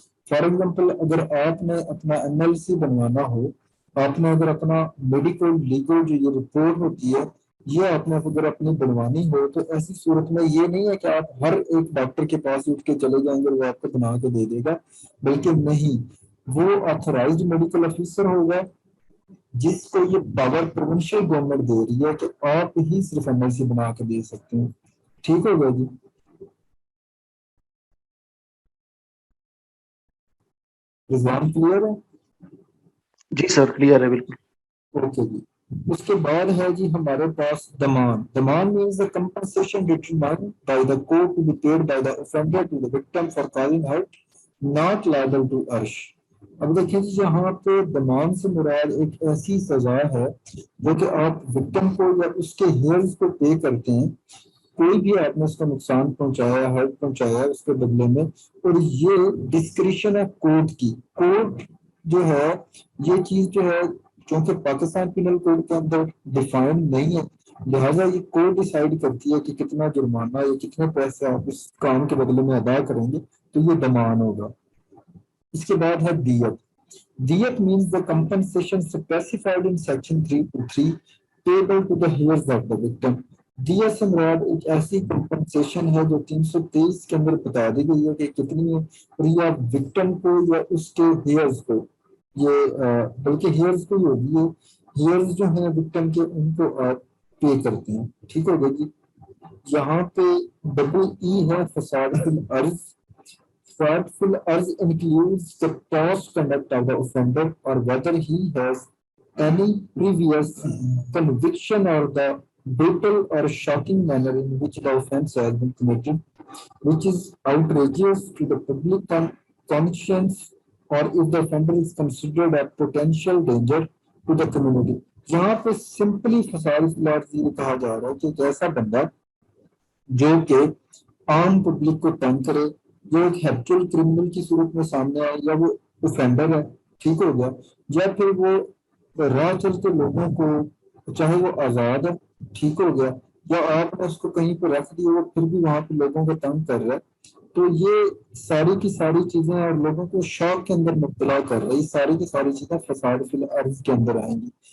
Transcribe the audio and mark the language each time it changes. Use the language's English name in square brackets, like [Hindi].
[Urdu] For example, اگر آپ نے اپنا MLC بنوانا ہو, آپ نے اگر اپنا میڈیکل لیگل جو یہ رپورٹ ہوتی ہے یہ آپ نے اگر اپنی بنوانی ہو, تو ایسی صورت میں یہ نہیں ہے کہ آپ ہر ایک ڈاکٹر کے پاس اٹھ کے چلے جائیں گے, وہ آپ کو بنا کے دے دے گا, بلکہ نہیں, وہ آتھرائزڈ میڈیکل آفیسر ہوگا جس کو یہ پاور پروونشل گورنمنٹ دے رہی ہے کہ آپ ہی صرف MLC بنا کے دے سکتے ہیں. ٹھیک ہو گیا جی. رضوان کلیئر ہے؟ جی سر کلیئر ہے بالکل. اوکے جی. اس کے بعد ہے جی ہمارے پاس demand. [English] Demand means the compensation determined by the court to be paid by the offender to the victim for causing hurt not liable to عرش. [Urdu] اب دیکھیں جی یہاں پہ ڈیمانڈ سے مراد ایک ایسی سزا ہے جو کہ آپ وکٹم کو یا اس کے ہیئرز کو پے کرتے ہیں, کوئی بھی آپ نے اس کا نقصان پہنچایا, ہرٹ پہنچایا اس کے بدلے میں, اور یہ ڈسکریشن ہے کورٹ کی. کورٹ جو ہے یہ چیز جو ہے کیونکہ پاکستان پینل کوڈ کے اندر ڈیفائن نہیں ہے, لہٰذا یہ کورٹ ڈیسائیڈ کرتی ہے کہ کتنا جرمانہ یا کتنے پیسے آپ اس کام کے بدلے میں ادا کریں گے, تو یہ ڈیمانڈ ہوگا. اس کے بعد ہے دیت. [English] دیت means the compensation specified in section 323 payable to the heirs of the victim. [Urdu] دیت سے مراد ایک ایسی کمپنسیشن ہے جو 323 کے اندر بتا دی گئی ہے کہ کتنی ہے, اور یا وکٹم کو یا اس کے ہیئرز کو, یہ بلکہ ہیئرز کو ہی ہوگی, یہ ہیئرز جو ہیں وکٹم کے ان کو آپ پے کرتے ہیں. ٹھیک ہو گیا جی. یہاں پہ ای ہے فساد فی الارض. [English] Fraudful as includes the past conduct of the offender or whether he has any previous conviction or the brutal or shocking manner in which the offense has been committed, which is outrageous to the public conscience, or if the offender is considered a potential danger to the community. [Urdu] یہاں پہ simply فساد فی الارض یہ کہا جا رہا ہے کہ ایک ایسا بندہ جو کہ عام پبلک کو تنگ کرے, جو ایک ہیبچوئل کرمنل کی صورت میں سامنے آئے، یا وہ اوفینڈر ہے، ٹھیک ہو گیا، یا پھر وہ راہ چلتے لوگوں کو، چاہے وہ آزاد ہے، ٹھیک ہو گیا، یا آپ نے اس کو کہیں پہ رکھ دیا وہ پھر بھی وہاں پہ لوگوں کو تنگ کر رہا ہے، تو یہ ساری کی ساری چیزیں اور لوگوں کو شوق کے اندر مبتلا کر رہی، ساری کی ساری چیزیں فساد فی الارض کے اندر آئیں گی۔